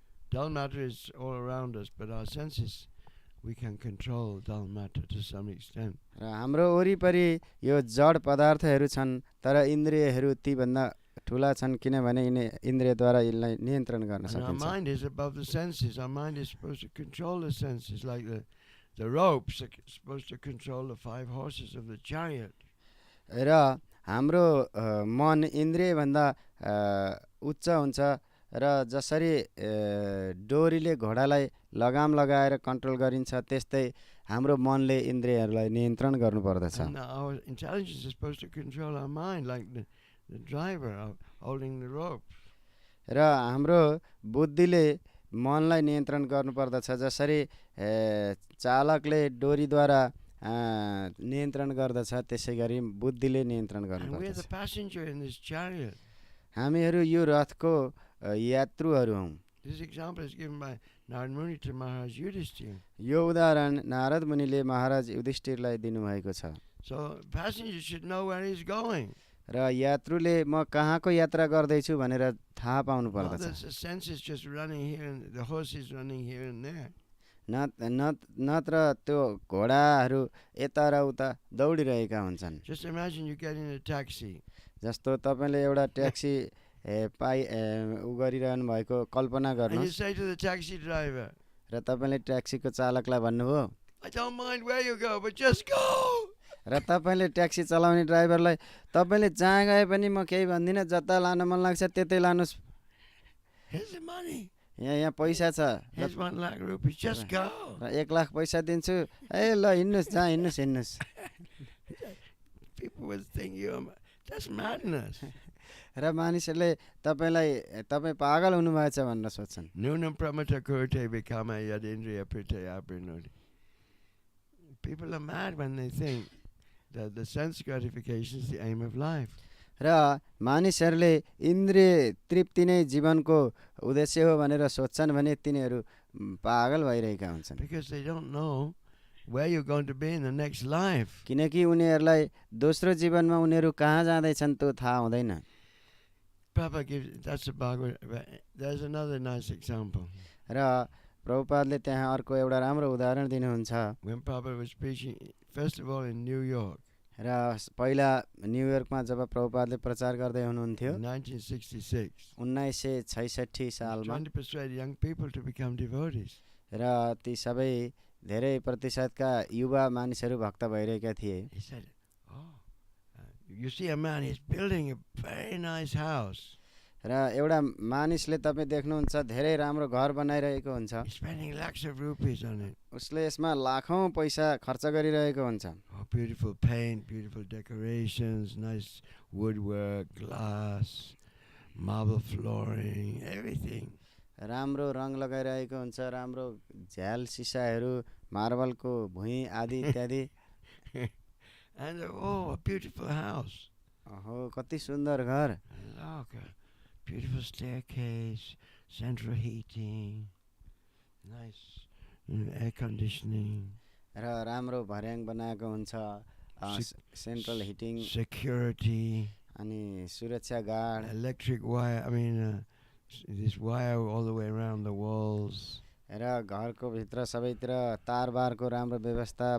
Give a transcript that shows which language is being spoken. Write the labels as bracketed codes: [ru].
[en] Dull matter is all around us, but our senses, we can control dull matter to some extent. [ne] र हाम्रो वरिपरि यो जड पदार्थहरू छन् तर इन्द्रियहरू ती भन्दा ठुला छन् किनभने यिनी इन्द्रियद्वारा यसलाई नियन्त्रण गर्न [en] And our [ne] सकिन्छ। [en] mind is above the senses. Our mind is supposed to control the senses, like the ropes are supposed to control the 5 horses of the chariot. [ne] र हाम्रो मन इन्द्रिय भन्दा उच्च हुन्छ र जसरी डोरीले घोडालाई लगाम लगाएर कन्ट्रोल गरिन्छ त्यस्तै हाम्रो मनले इन्द्रियहरूलाई नियन्त्रण गर्नुपर्दछ। [en] And our intelligence is supposed to control our mind, like the driver of holding the ropes. [ne] र हाम्रो बुद्धिले मनलाई नियन्त्रण गर्नुपर्दछ जसरी चालकले डोरीद्वारा नियन्त्रण गर्दछ त्यसै गरी बुद्धिले नियन्त्रण [en] And we're the [ne] गर्नुपर्दछ। [en] passenger in this chariot. [ne] हामीहरू यो रथको यात्रुहरू हौँ। [en] This example is given by Narad Muni to Maharaj Yudhishthira. [ne] यो उदाहरण नारद मुनिले महाराज युधिष्ठिरलाई दिनुभएको छ। [en] So passenger should know where he's going. [ne] र यात्रुले म कहाँको यात्रा गर्दैछु भनेर थाहा पाउनु [en] Well, [ne] पर्दछ। [en] the sense is just running here and the horse is running here and there. [ne] नत्र त्यो घोडाहरू यता र उता दौडिरहेका हुन्छन्। [en] Just imagine you get in a taxi. [ne] जस्तो तपाईँले एउटा ट्याक्सी उ गरिरहनु भएको कल्पना [en] And you [ne] गर्नुहोस् [en] say to the taxi driver, [ne] र तपाईँले ट्याक्सीको चालकलाई भन्नुभयो [en] I don't mind where you go, but just go. [ne] र तपाईँले ट्याक्सी चलाउने ड्राइभरलाई तपाईँले जहाँ गए पनि म केही भन्दिनँ, जता लान मन लाग्छ त्यतै लानुहोस्, [en] Here's the money. [ne] यहाँ पैसा छ [en] Here's 1 lakh rupees. Just go. [ne] र 1 लाख पैसा दिन्छु, ए ल हिँड्नुहोस्, जहाँ हिँड्नुहोस्। [en] People would think that's madness. [ne] र मानिसहरूले तपाईँ पागल हुनुभएछ भनेर सोच्छन्। [sa] Nunam pramata kurte vikama yadindriya pritaya prinodi. [en] People are mad when they think that the sense gratification is the aim of life. [ne] र मानिसहरूले इन्द्रिय तृप्ति नै जीवनको उद्देश्य हो भनेर सोच्छन् भने तिनीहरू पागल भइरहेका हुन्छन्। [en] Because they don't know where you're going to be in the next life. [ne] किनकि उनीहरूलाई दोस्रो जीवनमा उनीहरू कहाँ जाँदैछन् त्यो थाहा हुँदैन। [en] Prabhupada gives, that's a Bhagavatam. There's another nice example. [ne] र प्रभुपादले त्यहाँ अर्को एउटा राम्रो उदाहरण दिनुहुन्छ। [en] When Prabhupada was preaching, first of all in New York, [ne] र पहिला न्युयोर्कमा जब प्रभुपादले प्रचार गर्दै हुनुहुन्थ्यो [en] in 1966, [ne] 1966 सालमा, [en] trying to persuade young people to become devotees. [ne] र ती सबै धेरै प्रतिशतका युवा मानिसहरू भक्त भइरहेका थिए। [en] He said, you see a man, he's building a very nice house. [ne] र एउटा मानिसले तपाईँ देख्नुहुन्छ धेरै राम्रो घर बनाइरहेको हुन्छ, [en] He's spending lakhs of rupees on it. [ne] उसले यसमा लाखौँ पैसा खर्च गरिरहेको हुन्छ। [en] Oh, beautiful paint, beautiful decorations, nice woodwork, glass, marble flooring, everything. [ne] राम्रो रङ लगाइरहेको हुन्छ, राम्रो झ्याल सिसाहरू, मार्बलको भुइँ आदि इत्यादि। [en] And a beautiful house. [ne] ओहो कति सुन्दर घर। [en] Look, a beautiful staircase, central heating, nice air conditioning. [ne] र राम्रो भर्याङ बनाएको हुन्छ, सेन्ट्रल हिटिङ, [en] security, [ne] अनि सुरक्षा guard, [en] electric wire, this wire all the way around the walls. [ne] र घरको भित्र सबैतिर तारबारको राम्रो व्यवस्था,